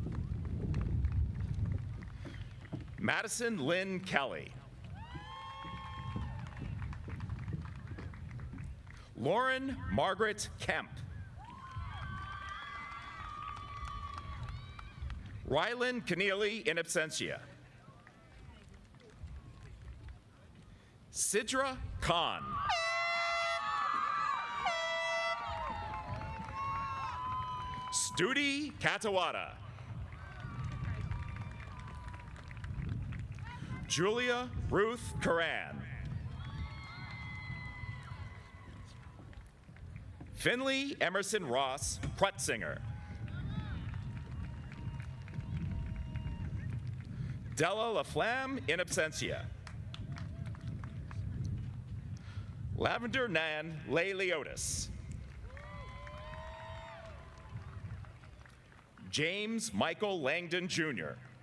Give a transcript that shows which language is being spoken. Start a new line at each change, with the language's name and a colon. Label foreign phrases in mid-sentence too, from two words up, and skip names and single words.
English: Madison Lynn Kelly. Lauren Margaret Kemp. Rylan Keneally
Latin: in absentia.
English: Sidra Khan. Studi Katawada. Julia Ruth Karan. Finley Emerson Ross Prutzinger. Della LaFlamme
Latin: in absentia.
English: Lavender Nan Leotis. James Michael Langdon Jr.